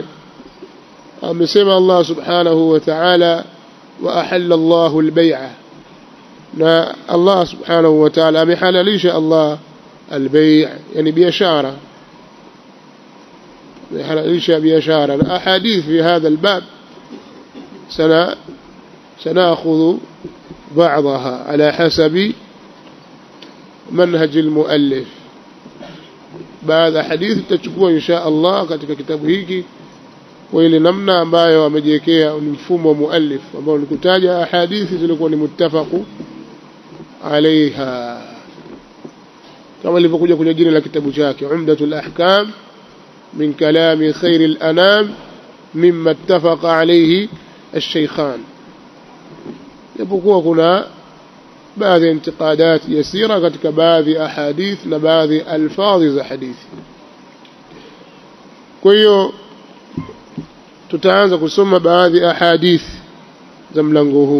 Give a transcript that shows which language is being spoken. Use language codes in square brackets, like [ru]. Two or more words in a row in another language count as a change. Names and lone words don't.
[sw] Amesema Allah [ar] سبحانه وتعالى, وأحل الله البيع, [sw] na Allah [ar] سبحانه وتعالى [sw] amehalalisha Allah al-bay', yani biashara, amehalalisha biashara. [ar] na أحاديث في هذا الباب سنأخذ بعضها على حسب منهج المؤلف. بعد حديث [sw] تchukua [ar] إن شاء الله [sw] katika kitabu hiki kwa ile namna ambayo amejiwekea mfumo wa muallif, ambao ni kutaja hadithi zilizokuwa ni [ar] متفق عليها, [sw] kama ilivyokuja kwenye jina la kitabu chake Umdatul Ahkam min kalami khairil anam mimma ittafaqa alayhi الشيخان. Japokuwa kuna baadhi ya [ar] انتقادات يسيرة [sw] katika baadhi ahadith na baadhi alfadhi za hadithi. Kwa hiyo tutaanza kusoma baadhi ahadith za mlango huu.